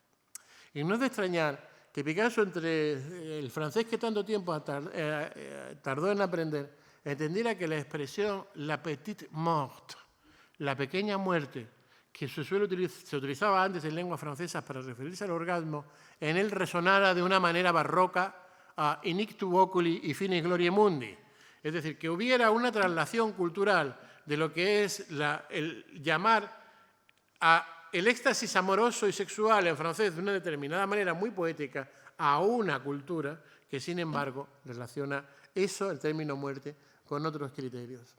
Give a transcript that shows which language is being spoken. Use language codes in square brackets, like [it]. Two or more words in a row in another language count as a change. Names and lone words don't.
[es] Y no es de extrañar que Picasso, entre el francés que tanto tiempo tardó en aprender, entendiera que la expresión [fr] la petite mort, [es] la pequeña muerte, que se utilizaba antes en lenguas francesas para referirse al orgasmo, en él resonara de una manera barroca a [la] in ictu oculi [es] y [la] finis gloriae mundi. [es] Es decir, que hubiera una traslación cultural de lo que es el llamar el éxtasis amoroso y sexual en francés de una determinada manera muy poética a una cultura que, sin embargo, relaciona eso, el término muerte, con otros criterios.